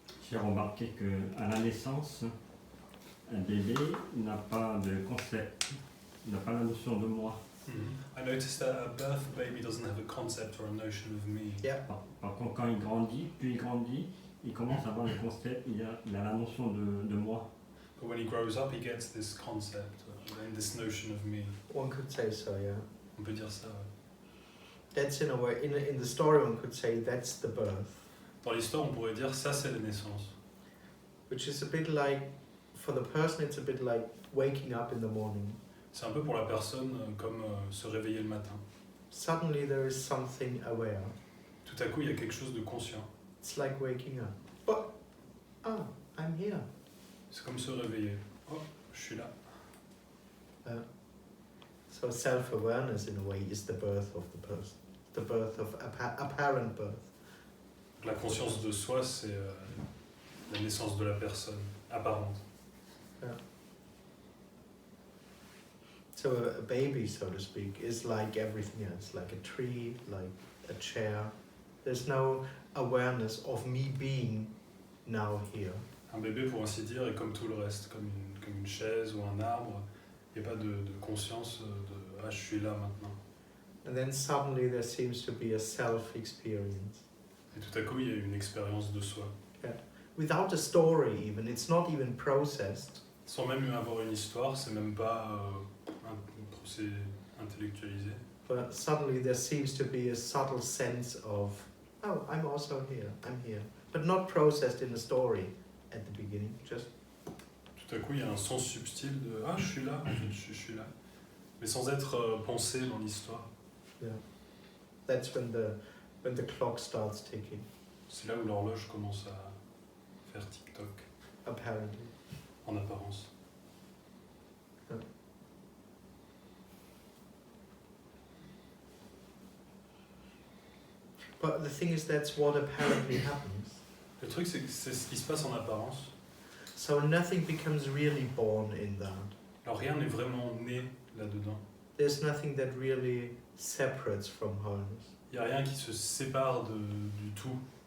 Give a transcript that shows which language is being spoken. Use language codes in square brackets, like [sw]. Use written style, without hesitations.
[fr] J'ai remarqué qu'à la naissance, un bébé n'a pas de concept, n'a pas la notion de moi. [en] I noticed that at birth, a baby doesn't have a concept or a notion of me. Yeah. [fr] Par contre, quand il grandit, il commence à avoir le concept, il a la notion de moi. [en] But when he grows up, he gets this concept and this notion of me. One could say so, yeah. [fr] On peut dire ça. Ouais. [en] That's in a way, in the story one could say that's the birth. [fr] Dans l'histoire, on pourrait dire ça, c'est la naissance. [en] Which is a bit like, for the person it's a bit like waking up in the morning. [fr] C'est un peu pour la personne comme se réveiller le matin. [en] Suddenly there is something aware. [fr] Tout à coup, il y a quelque chose de conscient. [en] It's like waking up. But, I'm here. [fr] C'est comme se réveiller. Oh, je suis là. [en] So self-awareness in a way is the birth of the person. The birth of apparent birth. [fr] La conscience de soi, c'est la naissance de la personne apparente. [en] Yeah. So a baby, so to speak, is like everything else, like a tree, like a chair. There's no awareness of me being now here. [fr] Un bébé, pour ainsi dire, est comme tout le reste, comme une chaise ou un arbre. Il n'y a pas de conscience de « ah, je suis là maintenant ». [en] And then suddenly there seems to be a self-experience. [fr] Et tout à coup, il y a une expérience de soi. [en] Without a story even, it's not even processed. [fr] Sans même avoir une histoire, c'est même pas un procès intellectualisé. [en] But suddenly there seems to be a subtle sense of, oh, I'm also here, I'm here. But not processed in a story at the beginning, just... [fr] Tout à coup, il y a un sens subtil de « ah, je suis là, en fait, je suis là ». Mais sans être pensé dans l'histoire. [en] Yeah. That's when the clock starts ticking, [fr] C'est là où l'horloge commence à faire tic-toc, [en] apparently. [fr] en apparence. [en] But the thing is, that's what apparently happens. [fr] Le truc, c'est que c'est ce qui se passe en apparence. [en] So nothing becomes really born in that. [fr] Alors rien n'est vraiment né là-dedans. [en] There's nothing that really separates from wholeness. [fr] Il n'y a rien qui se sépare du tout.